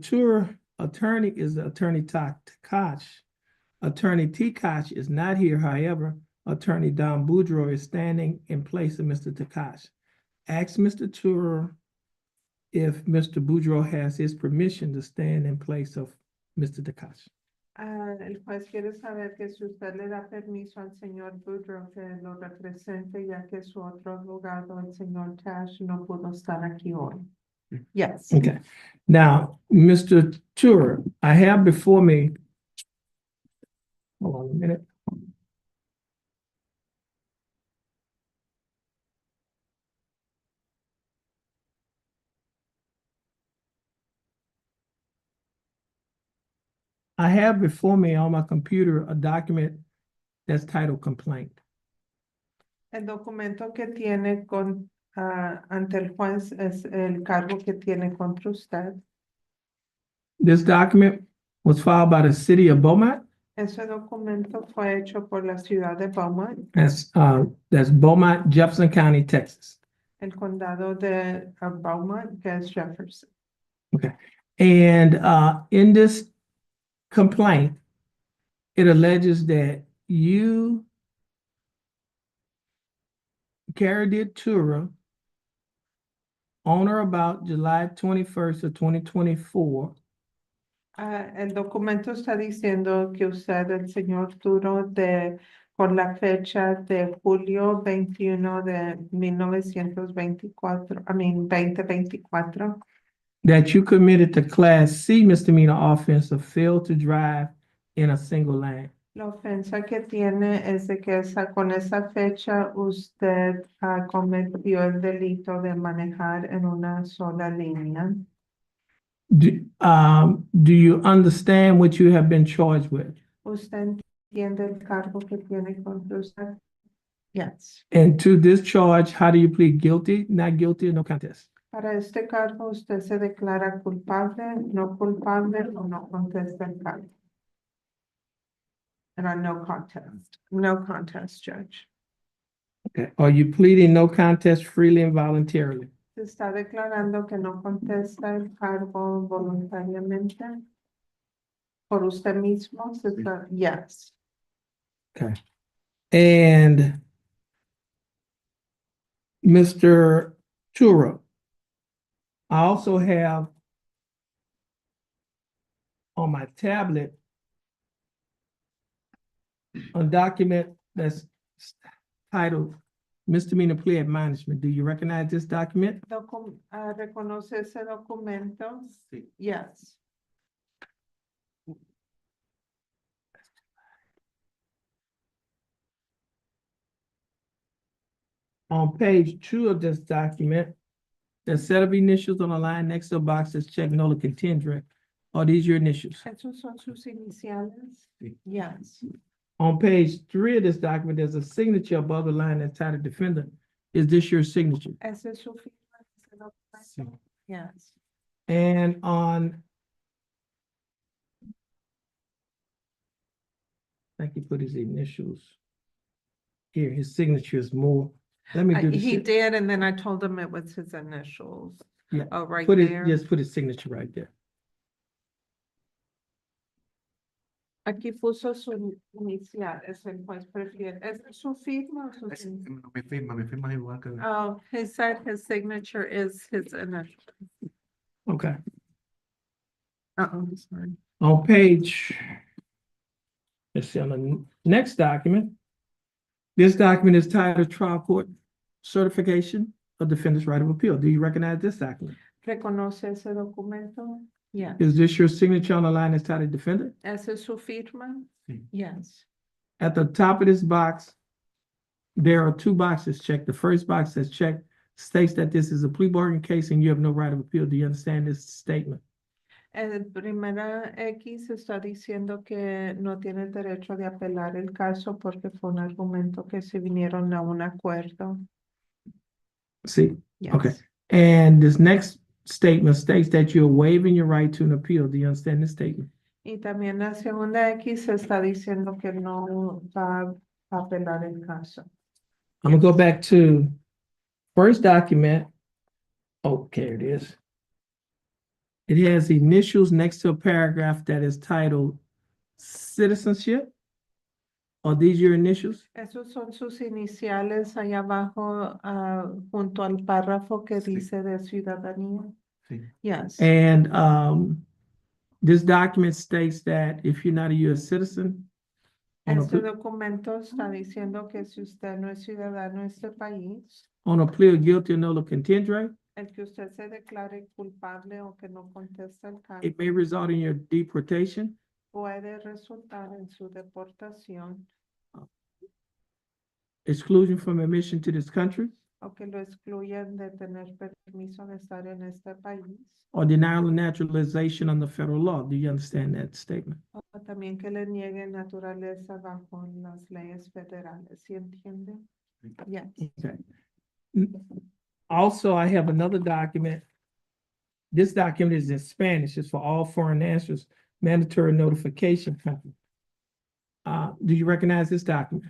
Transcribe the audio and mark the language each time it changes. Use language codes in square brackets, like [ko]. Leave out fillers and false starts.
[en] Tour, attorney is Attorney Takash. Attorney Takash is not here, however, Attorney Don Boudreaux is standing in place of Mr. Takash. Ask Mr. Tour if Mr. Boudreaux has his permission to stand in place of Mr. Takash. [es] El juez quiere saber que si usted le da permiso al señor Boudreaux que lo represente, ya que su otro abogado, el señor Tash, no pudo estar aquí hoy. [en] Yes. Okay, now, Mr. Tour, I have before me, hold on a minute. I have before me on my computer a document that's titled complaint. [es] El documento que tiene ante el juez es el cargo que tiene contra usted. [en] This document was filed by the city of Beaumont. [es] Ese documento fue hecho por la ciudad de Beaumont, [en] That's Beaumont, Jefferson County, Texas. [es] el condado de Beaumont, que es Jefferson. [en] Okay, and in this complaint, it alleges that you, Carrie Tura, on or about July 21st of 2024, [es] El documento está diciendo que usted, el señor Turo, por la fecha de julio 21 de 1924, 2024, [en] that you committed the Class C misdemeanor offense of fail to drive in a single lane. [es] la ofensa que tiene es de que con esa fecha usted cometió el delito de manejar en una sola línea. [en] Do you understand what you have been charged with? [es] ¿Usted entiende el cargo que tiene contra usted? [en] Yes. And to this charge, how do you plead guilty, not guilty, or no contest? [es] Para este cargo, usted se declara culpable, no culpable o no contesta el cargo. [en] And no contest, no contest, Judge. Okay. Are you pleading no contest freely and voluntarily? [es] Se está declarando que no contesta el cargo voluntariamente. Por usted mismo, [en] yes. Okay. And Mr. Turo, I also have on my tablet a document that's titled Misdemeanor Plea Admonishment. Do you recognize this document? [es] ¿Reconoce ese documento? Sí. [en] Yes. On page 2 of this document, there's a set of initials on the line next to a box that's checked Nola Contendere. Are these your initials? [es] ¿Esos son sus iniciales? Sí. [en] Yes. On page 3 of this document, there's a signature above the line that's titled Defendant. Is this your signature? [es] ¿Ese es su firma? ¿Ese documento? [en] Yes. And on, I think he put his initials here. His signature is more. Let me do this. He did, and then I told him it was his initials. Yeah. Oh, right Put it, there. just put his signature right there. [es] Aquí puso su inicial, es el juez prefiere. ¿Es su firma o su signature? Mi firma es igual que. [en] Oh, he said his signature is his initial. Okay. Sorry. On page, let's see, on the next document, this document is titled Trial Court Certification of Defendant's Right of Appeal. Do you recognize this document? [es] ¿Reconoce ese documento? [en] Yes. Is this your signature on the line that's titled Defendant? [es] ¿Esa es su firma? [en] Yes. At the top of this box, there are two boxes checked. The first box that's checked states that this is a plea bargain case and you have no right of appeal. Do you understand this statement? [es] El primera X está diciendo que no tiene derecho de apelar el caso porque fue un argumento que se vinieron a un acuerdo. [en] See? Yes. Okay. And this next statement states that you're waiving your right to an appeal. Do you understand this statement? [es] Y también la segunda X está diciendo que no va a apelar el caso. [en] I'm gonna go back to first document. Okay, it is. It has initials next to a paragraph that is titled citizenship. Are these your initials? [es] Esos son sus iniciales allá abajo, junto al párrafo que dice de ciudadanía. Sí. [en] Yes. And this document states that if you're not a US citizen, [es] Este documento está diciendo que si usted no es ciudadano de este país, [en] on a plea of guilty or no contendere, [es] el que usted se declare culpable o que no conteste el cargo [en] it may result in your deportation, [es] puede resultar en su deportación [en] exclusion from admission to this country, [es] o que lo excluyan de tener permiso de estar en este país [en] or denial of naturalization under federal law. Do you understand that statement? [es] o también que le nieguen naturaleza bajo las leyes federales. ¿Sí entiende? [en] Yes. Okay. Also, I have another document. This document is in Spanish. It's for all foreign nationals, mandatory notification country. Do you recognize this document?